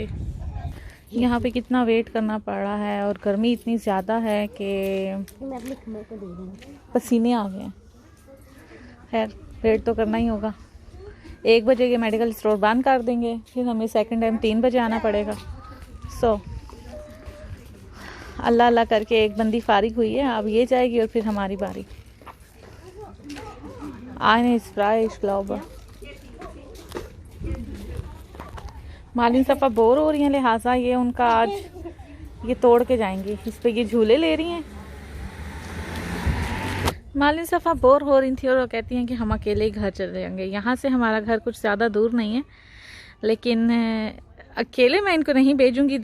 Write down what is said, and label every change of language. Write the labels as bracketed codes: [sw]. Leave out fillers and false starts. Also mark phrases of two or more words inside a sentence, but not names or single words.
[hi] यहाँ पे कितना वेट करना पड़ रहा है और गर्मी इतनी ज़्यादा है कि पसीने आ गए हैं। खैर वेट तो करना ही होगा। 1 बजे के मेडिकल स्टोर बंद कर देंगे, फिर हमें सेकंड टाइम 3 बजे आना पड़ेगा। सो अल्लाह अल्लाह करके एक बंदी फारिग हुई है, अब ये जाएगी और फिर हमारी बारी। [de] Eine ist frei, ich glaube। [hi] मालिन सफ़ा बोर हो रही हैं, लिहाजा ये उनका आज ये तोड़ के जाएंगी। इस पे ये झूले ले रही हैं। मालिन सफ़ा बोर हो रही थी और वो कहती हैं कि हम अकेले ही घर चले जाएंगे। यहाँ से हमारा घर कुछ ज़्यादा दूर नहीं है, लेकिन अकेले मैं इनको नहीं भेजूंगी।